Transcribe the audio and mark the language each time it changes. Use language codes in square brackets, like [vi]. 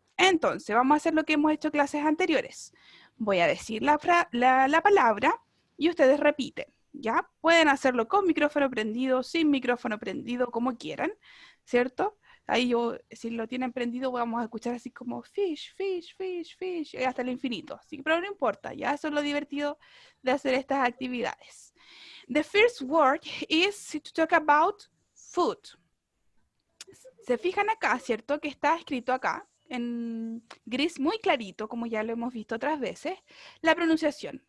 [es] Entonces, vamos a hacer lo que hemos hecho en clases anteriores. Voy a decir la palabra y ustedes repiten, ¿ya? Pueden hacerlo con micrófono prendido, sin micrófono prendido, como quieran, ¿cierto? Ahí si lo tienen prendido, vamos a escuchar así como fish, fish, fish, fish, hasta el infinito. Así, pero no importa, ya eso es lo divertido de hacer estas actividades. [en] The first word is to talk about food. [es] Se fijan acá, ¿cierto? Que está escrito acá, en gris muy clarito, como ya lo hemos visto otras veces, la pronunciación.